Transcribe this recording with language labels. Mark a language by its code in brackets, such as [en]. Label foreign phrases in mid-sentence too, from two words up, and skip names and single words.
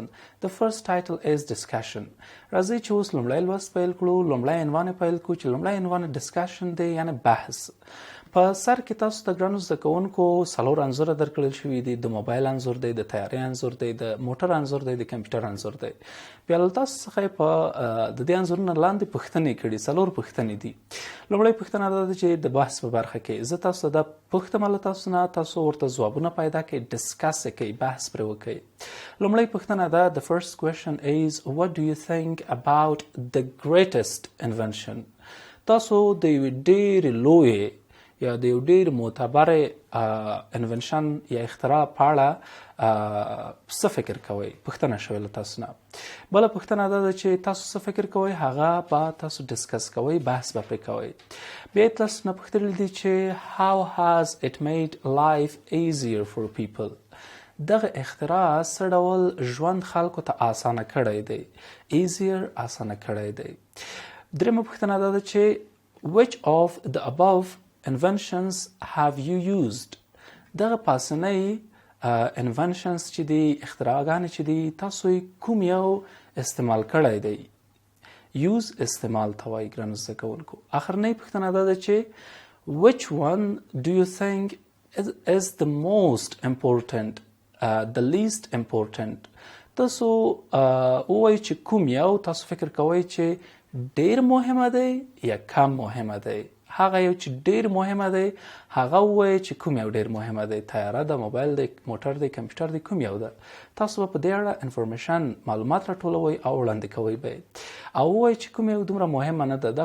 [en] The first title is discussion. [ps] راځئ چې اوس لومړی لوست پیل کړو. لومړی عنوان پیل کړو چې لومړی عنوان discussion دی یعنی بحث. په سر کې تاسو ته ګرانو زده کوونکو 4 انځور درکړل شوي دي. د موبایل انځور دی، د طیارې انځور دی، د موټر انځور دی، د کمپیوټر انځور دی. بیا له تاسو څخه په د دې انځورونو لاندې پوښتنې کړي. 4 پوښتنې دي. لومړی پوښتنه دا ده چې د بحث په برخه کې زه تاسو ته دا پوښتم له تاسو نه، تاسو ورته ځوابونه پیدا کړئ، ډسکس کړئ، بحث پرې وکړئ. لومړی پوښتنه ده [en] The first question is what do you think about the greatest invention؟ [ps] تاسو د یوې ډېرې لویې یا د یو ډېر معتبرې انونشن یا اختراع په اړه څه فکر کوئ؟ پوښتنه شوې له تاسو نه. بله پوښتنه دا ده چې تاسو څه فکر کوئ هغه به تاسو ډسکس کوئ، بحث به پرې کوئ. بیا یې تاسو نه پوښتلي دي چې [en] how has it made life easier for people؟ [ps] دغه اختراع څه ډول ژوند خلکو ته اسانه کړی دی؟ easier اسانه کړی دی. درېیمه پوښتنه دا ده چې [en] which of the above inventions have you used؟ [ps] دغه پاسنۍ inventions چې دي، اختراعګانې چې دي، تاسو کوم یو استعمال کړی دی؟ use استعمال ته وایي ګرانو زده کوونکو. اخرنۍ پوښتنه دا ده چې [en] which one do you think is the most important the least important؟ [ps] تاسو ووایئ چې کوم یو تاسو فکر کوئ چې ډېر مهمه دی یا کم مهمه دی. هغه یو چې ډېر مهمه دی هغه ووایئ چې کوم یو ډېر مهمه دی. طیاره ده، موبایل دی، موټر دی، کمپیوټر دی، کوم یو ده؟ تاسو به په دې اړه انفارمیشن معلومات راټولوئ او وړاندې کوئ به او ووایئ چې کوم یو دومره مهمه نه ده.